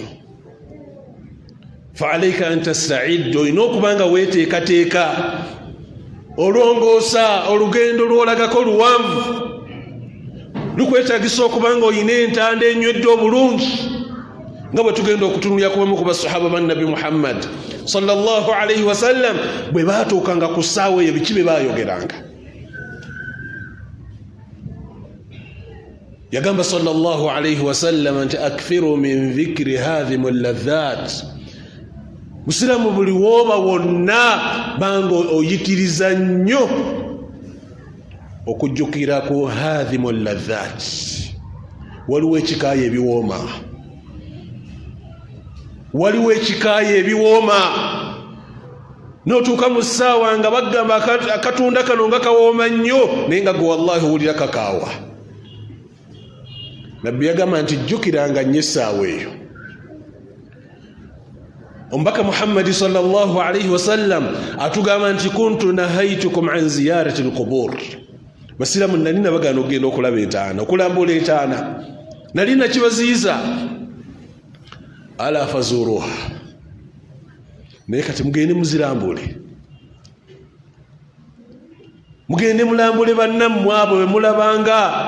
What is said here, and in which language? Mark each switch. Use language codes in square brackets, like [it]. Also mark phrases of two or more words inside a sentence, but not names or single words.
[ar] فعليك أن تستعد, [lg] olina okuba nga weeteekateeka olongoosa olugendo lwolagako luwanvu. Lukwetaagisa okuba nga olina entanda enywedde obulungi, nga bwe tugenda okutunulya kubamu ku basahaba ba Nabi Muhammad [ar] صلى الله عليه وسلم [lg] bwe baatuukanga ku ssaawa eyo biki bye baayogeranga. Yagamba [ar] صلى الله عليه وسلم [lg] nti [ar] أكثروا من ذكر هادم اللذات. [lg] Musiramu buli wooba wonna banga oyitiriza nnyo okujjukira ku [ar] هادم اللذات. [lg] Waliwo ekikaaya ebiwooma, waliwo ekikaaya ebiwooma. N'otuuka mu ssaawa nga bagamba akatunda kano nga kawooma nnyo, naye nga gwe wallahi owulira kakaawa. Nabbi yagamba nti jjukiranga nnyo essaawa eyo. Omubaka Muhammadi [ar] صلى الله عليه وسلم [lg] atugamba nti [ar] كنت نهيتكم عن زيارة القبور. [lg] Basiramu nali nabagaana okugenda okulaba entaana, okulambula entaana. Nali nakibaziyiza [ar] ألا فزوروها, [lg] naye kati mugende muzirambule, mugende mulambule bannammwe abo be mulabanga.